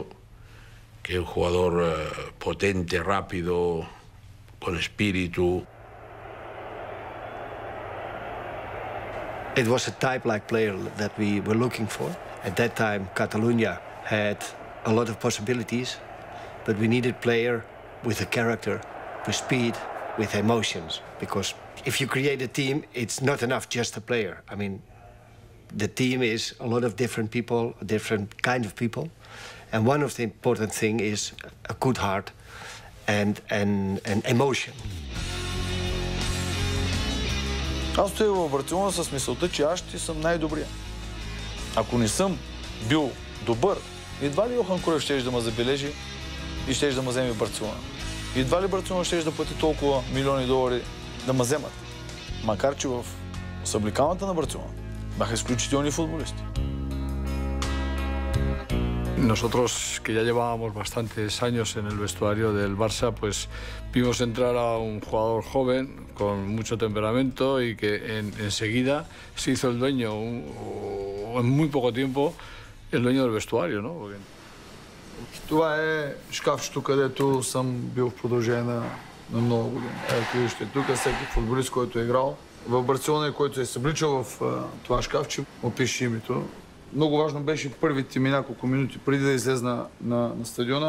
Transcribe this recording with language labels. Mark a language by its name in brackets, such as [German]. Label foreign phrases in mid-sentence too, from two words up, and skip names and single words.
[Spanish] Que es un jugador potente, rápido, con espíritu. [English] It was a type-like player that we were looking for. At that time, Catalunya had a lot of possibilities, but we needed a player with a character, with speed, with emotions. Because if you create a team, it's not enough just a player. I mean, the team is a lot of different people, different kind of people. And one of the important things is a good heart and emotion. [Bulgarian] Аз стоя в Барселона с мисълта, че аз ще съм най-добрия. Ако не съм бил добър, едва ли Йохан Кройф ще да ме забележи и ще да ме вземе в Барселона. Едва ли Барселона ще да плати толкова милиони долари да ме вземат. Макар че в съблекалната на Барселона бяха изключителни футболисти. [Spanish] Nosotros, que ya llevábamos bastantes años en el vestuario del Barça, pues vimos entrar a un jugador joven con mucho temperamento y que enseguida se hizo el dueño, en muy poco tiempo, el dueño del vestuario, ¿no? Porque... [Bulgarian] Това е шкафчето, където съм бил в продължение на много години. Ето вижте, тук всеки футболист, който е играл в Барселона и който е събличал в това шкафче, опише името. Много важно беше първите ми няколко минути преди да излезна на стадиона.